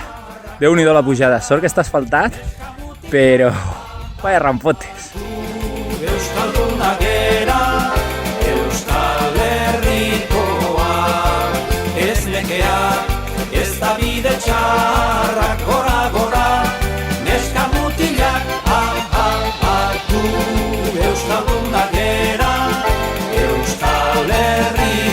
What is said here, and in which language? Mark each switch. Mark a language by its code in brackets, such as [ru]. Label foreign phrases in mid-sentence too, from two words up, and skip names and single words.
[ca] Déu-n'hi-do la pujada, sort que està asfaltat, però vaya rampotes. [eu] Euskalduna gera, Euskal Herrikoa, ez nekea, ez da bide txarra, gora, gora, neska mutilak, du, Euskalduna gera, Euskal Herrikoa.